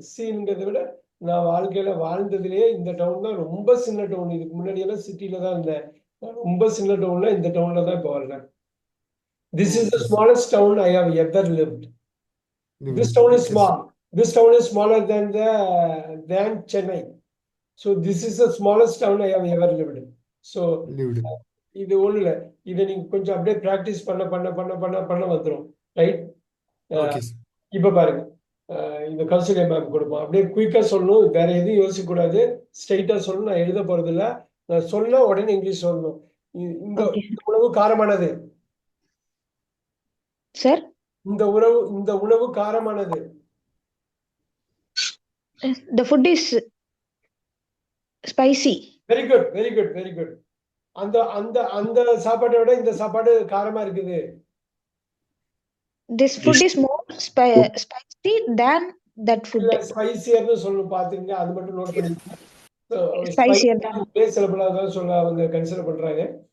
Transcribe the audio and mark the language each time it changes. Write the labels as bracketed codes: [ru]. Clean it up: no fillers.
[ta] சீன்ங்கிறத விட நான் வாழ்க்கையில வாழ்ந்ததுலயே இந்த டவுன் தான் ரொம்ப சின்ன டவுன். இதுக்கு முன்னாடி எல்லாம் சிட்டில தான் இருந்தேன். ரொம்ப சின்ன டவுன்ல இந்த டவுன்ல தான் இப்போ வாழ்றேன். [en] This is the smallest town I have ever lived. This town is small. This town is smaller than Chennai. So this is the smallest town I have ever lived. [ta] So இது ஒண்ணு இல்ல. இதை நீங்க கொஞ்சம் அப்படியே பிராக்டிஸ் பண்ண வந்துடும். Right. இப்ப பாருங்க, இந்த கௌசல்யா மேம் கொடுப்போம். அப்படியே குயிக்கா சொல்லணும். வேற எதுவும் யோசிக்க கூடாது. ஸ்ட்ரைட்டா சொல்லணும். நான் எழுத போறது இல்ல. நான் சொன்னா உடனே இங்கிலீஷ் சொல்லணும். இந்த உணவு காரமானது. சார், இந்த உணவு காரமானது. [en] the food is spicy. Very good. [ta] அந்த சாப்பாட்டை விட இந்த சாப்பாடு காரமா இருக்குது. [en] This food is more spicy than that food. [ta] ஸ்பைசியர்னு சொல்லணும். பாத்துங்க, அது மட்டும் நோட் பண்ணிக்கோங்க. [en] Spicier than. [ta] சில பேர் அதான் சொல்ல அவங்க கன்சிடர் பண்றாங்க.